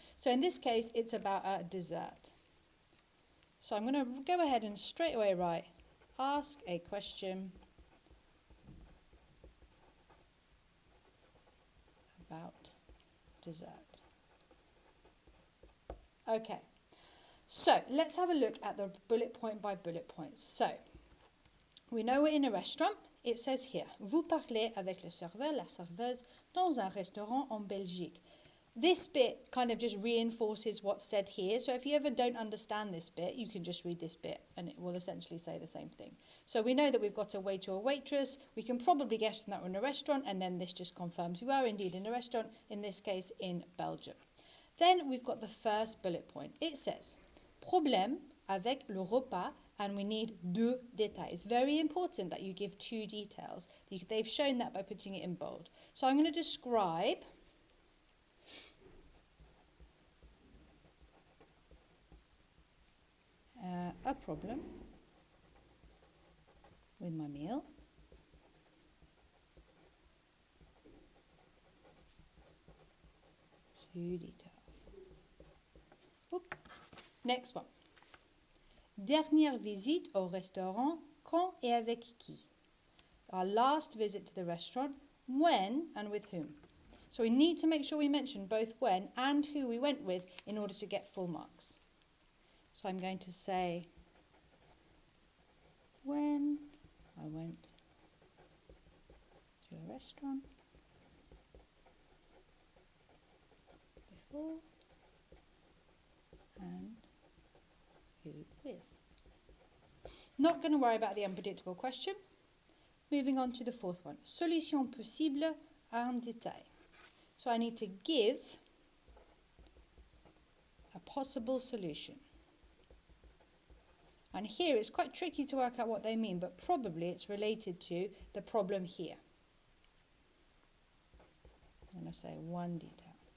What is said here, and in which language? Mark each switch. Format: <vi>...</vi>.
<en>So in this case, it's about a dessert. So I'm going to go ahead and straight away write, ask a question about dessert. Okay, so let's have a look at the bullet point by bullet points. So, we know we're in a restaurant. It says here,</en> <fr>vous parlez avec le serveur, la serveuse, dans un restaurant en Belgique.</fr> <en>This bit kind of just reinforces what's said here. So if you ever don't understand this bit, you can just read this bit and it will essentially say the same thing. So we know that we've got a waiter or waitress. We can probably guess that we're in a restaurant, and then this just confirms we are indeed in a restaurant, in this case in Belgium. Then we've got the first bullet point. It says,</en> <fr>problème avec le repas</fr> <en>and we need</en> <fr>deux détails.</fr> <en>It's very important that you give 2 details. They've shown that by putting it in bold. So I'm going to describe a problem with my meal. Two details. Oop. Next one.</en> <fr>Dernière visite au restaurant, quand et avec qui?</fr> <en>Our last visit to the restaurant, when and with whom? So we need to make sure we mention both when and who we went with in order to get full marks. So I'm going to say when I went to a restaurant, before, and who with. Not going to worry about the unpredictable question. Moving on to the fourth one.</en> <fr>Solution possible en détail.</fr> <en>So I need to give a possible solution. And here it's quite tricky to work out what they mean, but probably it's related to the problem here. I'm going to say one detail.</en>